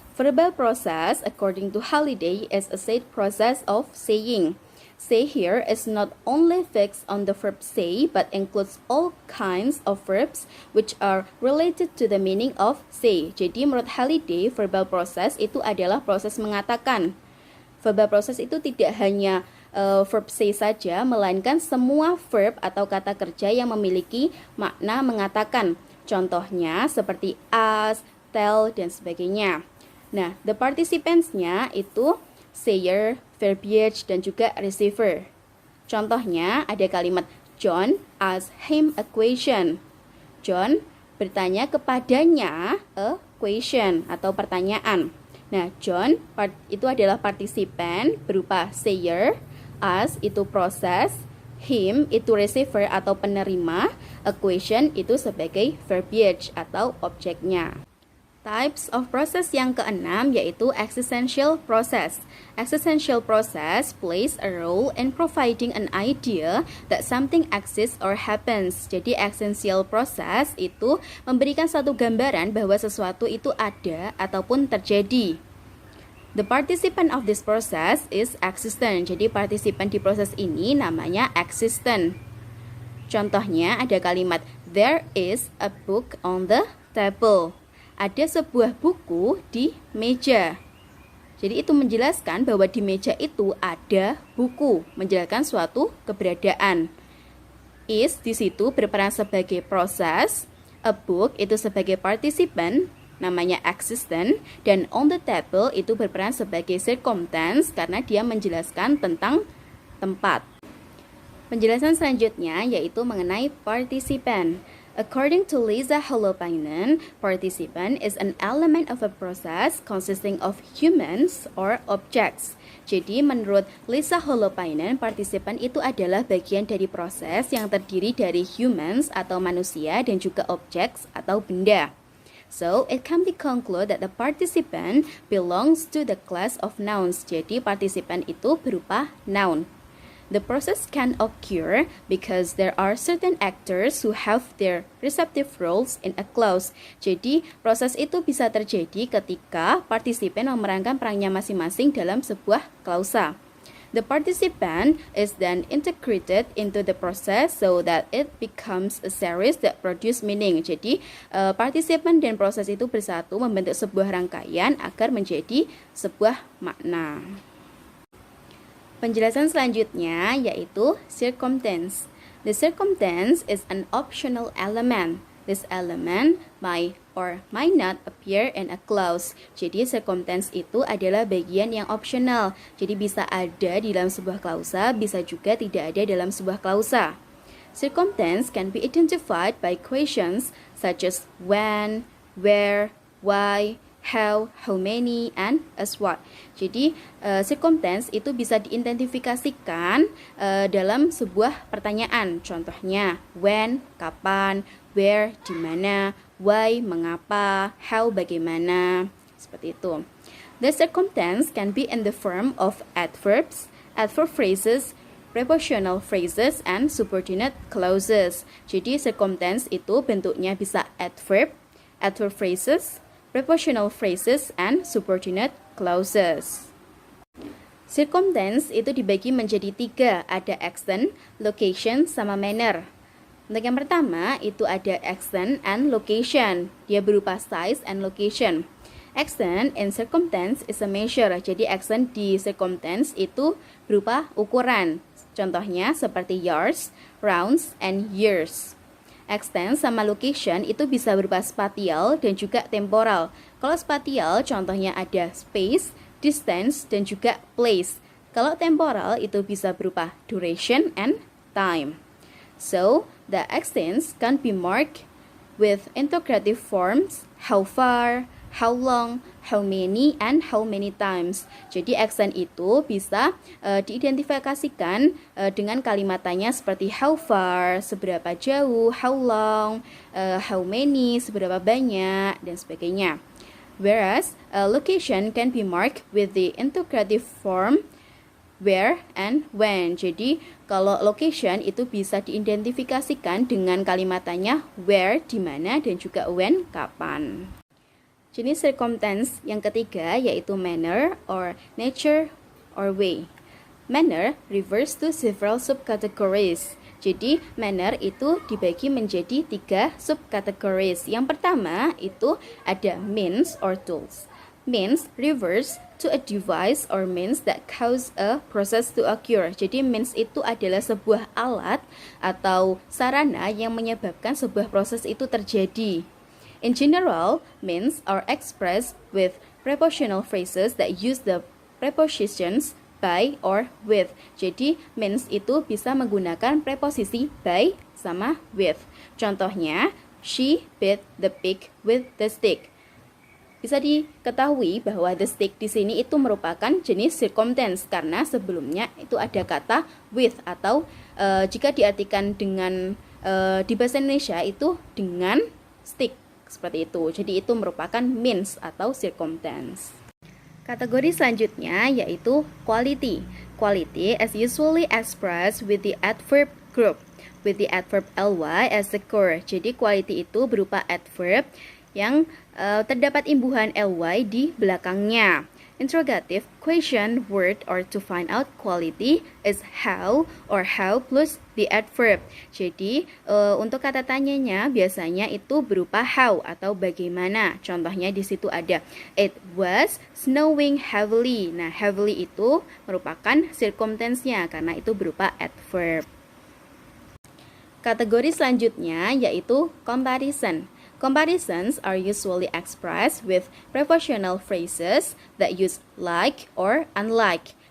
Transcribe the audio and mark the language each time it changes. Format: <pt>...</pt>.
<en>Verbal process, according to Halliday, is a said process of saying. Say here is not only fixed on the verb say, but includes all kinds of verbs which are related to the meaning of say.</en> <id>Jadi menurut Halliday, verbal process itu adalah proses mengatakan. Verbal process itu tidak hanya verb say saja, melainkan semua verb atau kata kerja yang memiliki makna mengatakan. Contohnya seperti ask, tell, dan sebagainya. Nah, the participants-nya itu sayer, verbiage, dan juga receiver. Contohnya ada kalimat</id> <en>John asked him a question.</en> <id>John bertanya kepadanya</id> <en>a question</en> <id>atau pertanyaan. Nah, John itu adalah partisipan berupa sayer, ask itu proses, him itu receiver atau penerima, a question itu sebagai verbiage atau objeknya.</id> <en>Types of process</en> <id>yang keenam yaitu</id> <en>existential process. Existential process plays a role in providing an idea that something exists or happens.</en> <id>Jadi existential process itu memberikan satu gambaran bahwa sesuatu itu ada ataupun terjadi.</id> <en>The participant of this process is existent.</en> <id>Jadi partisipan di proses ini namanya existent. Contohnya ada kalimat</id> <en>there is a book on the table.</en> <id>Ada sebuah buku di meja. Jadi itu menjelaskan bahwa di meja itu ada buku, menjelaskan suatu keberadaan. Is di situ berperan sebagai proses,</id> <en>a book</en> <id>itu sebagai partisipan, namanya existent, dan</id> <en>on the table</en> <id>itu berperan sebagai circumstance karena dia menjelaskan tentang tempat. Penjelasan selanjutnya yaitu mengenai participant.</id> <en>According to Lisa Holopainen, participant is an element of a process consisting of humans or objects.</en> <id>Jadi menurut Lisa Holopainen, partisipan itu adalah bagian dari proses yang terdiri dari humans atau manusia dan juga objects atau benda.</id> <en>So, it can be concluded that the participant belongs to the class of nouns.</en> <id>Jadi, partisipan itu berupa noun.</id> <en>The process can occur because there are certain actors who have their receptive roles in a clause.</en> <id>Jadi, proses itu bisa terjadi ketika partisipan memerankan perannya masing-masing dalam sebuah klausa.</id> <en>The participant is then integrated into the process so that it becomes a series that produce meaning.</en> <id>Jadi, partisipan dan proses itu bersatu membentuk sebuah rangkaian agar menjadi sebuah makna. Penjelasan selanjutnya yaitu circumstance.</id> <en>The circumstance is an optional element. This element might or might not appear in a clause.</en> <id>Jadi circumstance itu adalah bagian yang optional. Jadi bisa ada di dalam sebuah klausa, bisa juga tidak ada dalam sebuah klausa.</id> <en>Circumstance can be identified by questions such as when, where, why, how many, and as what.</en> <id>Jadi, circumstance itu bisa diidentifikasikan dalam sebuah pertanyaan. Contohnya, when, kapan, where, di mana, why, mengapa, how, bagaimana. Seperti itu.</id> <en>The circumstance can be in the form of adverbs, adverb phrases, prepositional phrases, and subordinate clauses.</en> <id>Jadi, circumstance itu bentuknya bisa adverb,</id> <en>adverb phrases, prepositional phrases, and subordinate clauses.</en> <id>Circumstance itu dibagi menjadi 3, ada extent, location, sama manner. Untuk yang pertama, itu ada extent and location. Dia berupa</id> <en>size and location. Extent in circumstance is a measure.</en> <id>Jadi extent di circumstance itu berupa ukuran. Contohnya seperti</id> <en>yards, rounds, and years.</en> <id>Extent sama location itu bisa berupa spatial dan juga temporal. Kalau spatial contohnya ada space, distance, dan juga place. Kalau temporal itu bisa berupa</id> <en>duration and time. So, the extents can be marked with interrogative forms, how far, how long, how many, and how many times.</en> <id>Jadi extent itu bisa diidentifikasikan dengan kalimatannya seperti</id> <en>how far,</en> <id>seberapa jauh,</id> <en>how long, how many,</en> <id>seberapa banyak, dan sebagainya.</id> <en>Whereas a location can be marked with the interrogative form where and when.</en> <id>Jadi kalau location itu bisa diidentifikasikan dengan kalimat tanya where, di mana, dan juga when, kapan. Jenis circumstance yang ketiga yaitu</id> <en>manner or nature or way. Manner refers to several subcategories.</en> <id>Jadi manner itu dibagi menjadi 3 subcategories. Yang pertama itu ada</id> <en>means or tools. Means refers to a device or means that cause a process to occur.</en> <id>Jadi means itu adalah sebuah alat atau sarana yang menyebabkan sebuah proses itu terjadi.</id> <en>In general, means are expressed with prepositional phrases that use the prepositions by or with.</en> <id>Jadi means itu bisa menggunakan preposisi by sama with.</id> <en>Contohnya, she beat the pig with the stick.</en> <id>Bisa diketahui bahwa</id> <en>the stick</en> <id>di sini itu merupakan jenis circumstance karena sebelumnya itu ada kata with atau jika diartikan dengan di bahasa Indonesia itu dengan stick seperti itu. Jadi itu merupakan means atau circumstance. Kategori selanjutnya yaitu quality.</id> <en>Quality is usually expressed with the adverb group with the adverb ly as the core.</en> <id>Jadi quality itu berupa adverb yang terdapat imbuhan ly di belakangnya.</id> <en>Interrogative question word or to find out quality is how or how plus the adverb.</en> <id>Jadi untuk kata tanyanya biasanya itu berupa how atau bagaimana. Contohnya di situ ada</id> <en>it was snowing heavily.</en> <id>Nah, heavily itu merupakan circumstance-nya karena itu berupa adverb. Kategori selanjutnya yaitu comparison.</id> <en>Comparisons are usually expressed with prepositional phrases that use like or unlike.</en>